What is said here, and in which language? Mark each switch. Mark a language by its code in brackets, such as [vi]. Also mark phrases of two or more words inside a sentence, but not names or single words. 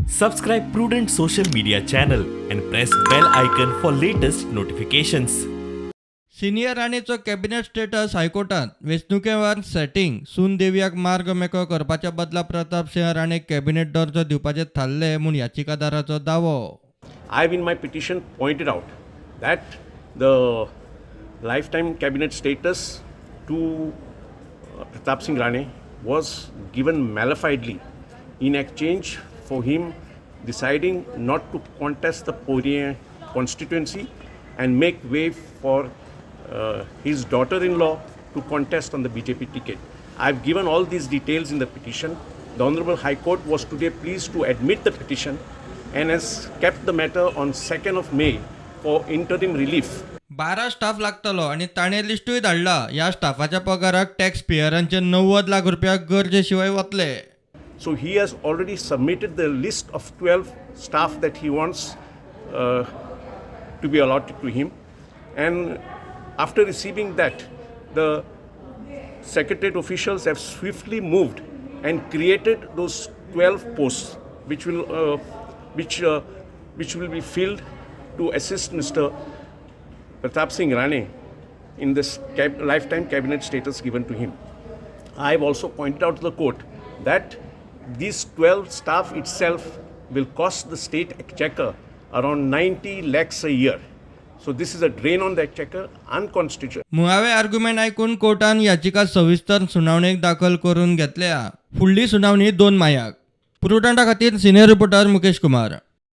[en] Subscribe Prudent social media channel and press bell icon for latest notifications. [kok] सिनियर राणेचो [en] cabinet status [kok] हायकोर्टात वेंचणुके सेटिंग सून देवयाक मार्ग मेकळो करपाच्या बदला प्रतापसिंह राणेक कॅबिनेट दर्जो दिवपाचे थारले म्हूण याचिकादाराचो दावो. [en] I have in my petition pointed out that the lifetime cabinet status to Pratapsingh Rane was given malafidely in exchange for him deciding not to contest the Pune constituency and make way for his daughter-in-law to contest on the BJP ticket. I have given all these details in the petition. The Honorable High Court was today pleased to admit the petition and has kept the matter on 2nd of May for interim relief. [kok] 12 स्टाफ लागतलो आणि ताणे लिस्टूय धाडला. या स्टाफाच्या पगाराक [en] tax payers [kok] 90 लाख रुपया गरजेशिवाय वतले. [en] So he has already submitted the list of 12 staff that he wants to be allotted to him, and after receiving that, the secretariat officials have swiftly moved and created those 12 posts, which will be filled to assist Mr. Pratapsingh Rane in this lifetime cabinet status given to him. I have also pointed out to the court that these 12 staff itself will cost the state exchequer around 90 lakhs a year. So this is a drain on the exchequer, unconstitutional. [kok] मुळावे आर्ग्युमेंट ऐकून कोर्टान याचिका सविस्तर सुनावणेक दाखल करून घेतल्या. फुडली सुनावणी 2 मायाक. प्रुडंटा खातीर सिनियर रिपोर्टर मुकेश कुमार.